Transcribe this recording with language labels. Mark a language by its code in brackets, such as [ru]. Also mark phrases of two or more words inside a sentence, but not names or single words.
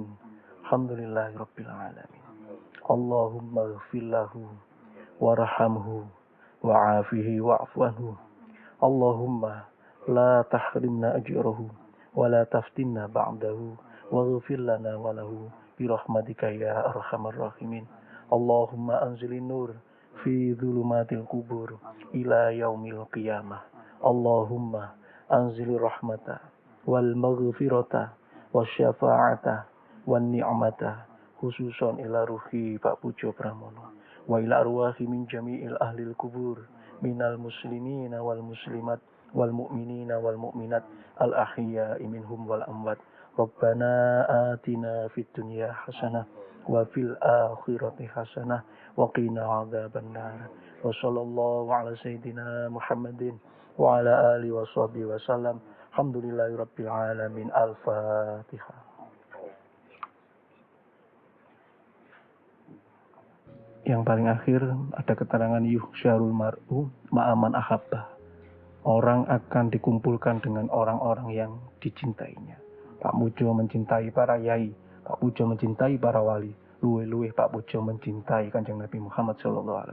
[ar] الحمد لله رب العالمين. اللهم اغفر له وارحمه وعافه واعف عنه. اللهم لا تحرمنا أجره ولا تفتنا بعده واغفر لنا وله برحمتك يا أرحم الراحمين. اللهم أنزل النور في ظلمات القبور إلى يوم القيامة. اللهم أنزل الرحمة والمغفرة والشفاعة والنعمة خصوصا إلى روح Pak Pujo Pramono وإلى أرواح من جميع أهل القبور من المسلمين والمسلمات والمؤمنين والمؤمنات الأحياء منهم والأموات. ربنا آتنا في الدنيا حسنة وفي الآخرة حسنة وقنا عذاب النار. وصلى الله على سيدنا محمد وعلى آله وصحبه وسلم. الحمد لله رب العالمين. Al-Fatihah. [id] Yang paling akhir ada keterangan [ar] يحشر المرء مع من أحب. [id] Orang akan dikumpulkan dengan orang-orang yang dicintainya. Pak Pujo mencintai para yai, Pak Pujo mencintai para wali, luwe-luwe Pak Pujo mencintai Kanjeng Nabi Muhammad SAW.